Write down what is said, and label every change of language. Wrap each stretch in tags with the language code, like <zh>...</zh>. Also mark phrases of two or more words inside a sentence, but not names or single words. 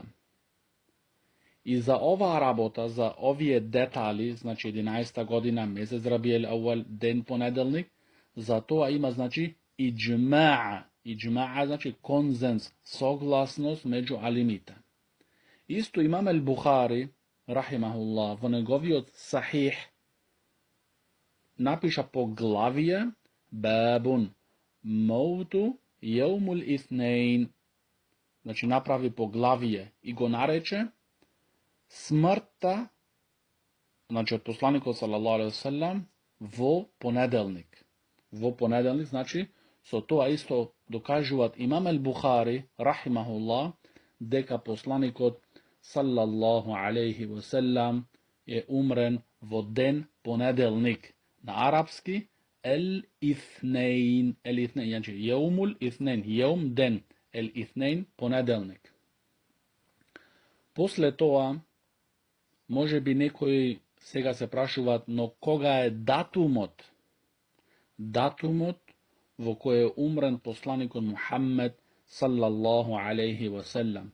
<mk>И за оваа работа, за овие детали, значи 11-та година, месец Рабијал Ауал, ден понеделник, за тоа има, значи, иджмаа. Иджмаа, значи, конзенс, согласност меѓу алимите. Исто имам Ел Бухари, рахимахуллах, во неговиот сахих, напиша поглавие,</mk> <ar>باب موت يوم الاثنين.</ar> <mk>Значи, направи поглавие и го нарече смртта, значи, од посланикот</mk> <ar>صلى الله عليه وسلم,</ar> <mk>во понеделник. Во понеделник, значи, со тоа исто докажуваат имам Ел Бухари, рахимахуллах, дека посланикот</mk> <ar>صلى الله عليه وسلم</ar> <mk>е умрен во ден понеделник. На арапски</mk> <ar>الاثنين,</ar> <mk>значи</mk> <ar>يوم الاثنين,</ar> <mk>јаум ден,</mk> <ar>الاثنين</ar> <mk>понеделник. После тоа, може би некои сега се прашуваат, но кога е датумот? Датумот во кој е умрен посланикот Мухаммед</mk> <ar>صلى الله عليه وسلم.</ar>